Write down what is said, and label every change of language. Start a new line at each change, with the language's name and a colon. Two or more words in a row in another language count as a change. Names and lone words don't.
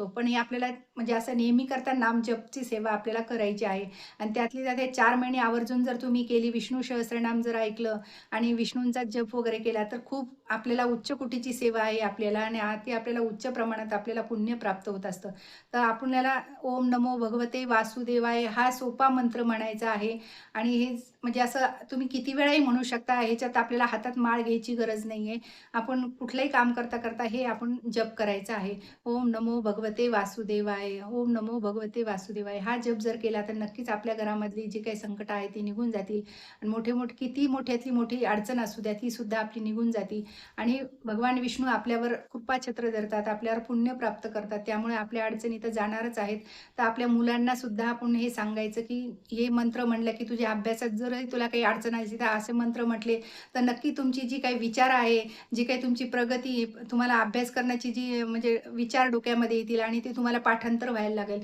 Marathi: पण हे आपल्याला म्हणजे असं नेहमी करता नामजपची सेवा आपल्याला करायची आहे आणि त्यातल्या त्यात हे 4 महिने आवर्जून जर तुम्ही केली, विष्णू सहस्त्रनाम जर ऐकलं आणि विष्णूंचा जप वगैरे केला, तर खूप आपल्याला उच्च कोटीची सेवा आहे आपल्याला आणि ती आपल्याला उच्च प्रमाणात आपल्याला पुण्य प्राप्त होत असतं. तर आपल्याला
Sanskrit: ओम नमो भगवते वासुदेवाय
Marathi: हा सोपा मंत्र म्हणायचा आहे आणि हे म्हणजे असं तुम्ही किती वेळाही म्हणू शकता. ह्याच्यात आपल्याला हातात माळ घ्यायची गरज नाहीये. आपण कुठलंही काम करता हे आपण जप करायचा आहे.
Sanskrit: ओम नमो भगवते वासुदेवाय, ओम नमो भगवते वासुदेवाय
Marathi: हा जप जर केला तर नक्कीच आपल्या घरामधली जी काही संकटं आहेत ती निघून जातील आणि मोठे-मोठे किती मोठ्यातली मोठी अडचण असू द्या ती सुद्धा आपली निघून जाते आणि भगवान विष्णू आपल्यावर कृपाछत्र धरतात, आपल्यावर पुण्य प्राप्त करतात. त्यामुळे आपल्या अडचणी तर जाणारच आहेत. तर आपल्या मुलांना सुद्धा आपण हे सांगायचं, की हे मंत्र म्हणलं, की तुझ्या अभ्यासात जरही तुला काही अडचण आली तर असे मंत्र म्हटले, तर नक्की तुमची जी काही विचार आहे, जी काही तुमची प्रगती आहे, तुम्हाला अभ्यास करण्याची जी म्हणजे विचार डोक्यामध्ये येतील आणि ते तुम्हाला पाठांतर व्हायला लागेल.